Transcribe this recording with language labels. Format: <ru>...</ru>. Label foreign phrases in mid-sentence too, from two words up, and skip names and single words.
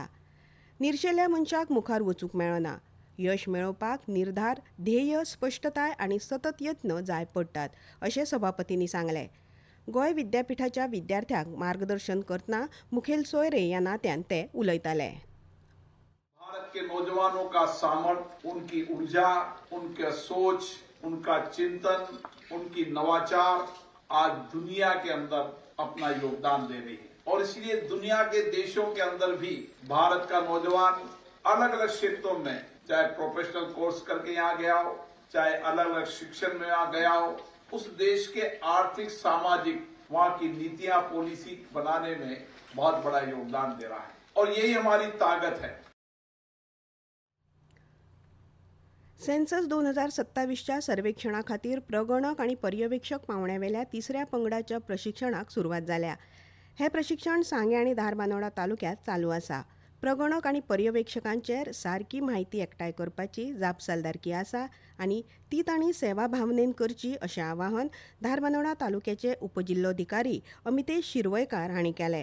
<kok>निर्शेल्या मनशाक मुखार वचूंक मेळना. यश मेळोवपाक निर्धार, ध्येय, स्पश्टताय आनी सतत यत्न जाय पडटात अशें सभापतींनी सांगलें. गोंय विद्यापीठाच्या विद्यार्थ्यांक मार्गदर्शन करतना मुखेल सोयरे ह्या नात्यान ते उलयताले.</kok> <hi>भारत के नौजवानों का सामर्थ्य, उनकी ऊर्जा, उनका सोच, उनका चिंतन, उनकी नवाचार आज दुनिया के अंदर अपना योगदान दे रही है और इसलिए दुनिया के देशों के अंदर भी भारत का नौजवान अलग अलग क्षेत्रों में, चाहे प्रोफेशनल कोर्स करके यहाँ गया हो, चाहे अलग अलग शिक्षण में यहाँ गया हो, उस देश के आर्थिक, सामाजिक, वहाँ की नीतियां, पॉलिसी बनाने में बहुत बड़ा योगदान दे रहा है और यही हमारी ताकत है.</hi> <kok>सेन्सस 2027च्या सर्वेक्षणा खातीर प्रगणक आनी पर्यवेक्षक पावंड्यावेल्या 3ऱ्या पंगडाच्या प्रशिक्षणाक सुरवात जाल्या. हे प्रशिक्षण सांगे आनी धारबांदोडा तालुक्यांत चालू आसा. प्रगणक आनी पर्यवेक्षकांचेर सारकी म्हायती एकठांय करपाची जापसालदारकी आसा आनी ती तांणी सेवा भावनेन करची अशें आवाहन धारबांदोडा तालुक्याचे उपजिल्लोधिकारी अमितेश शिरवयकार हांणी केलें.</kok>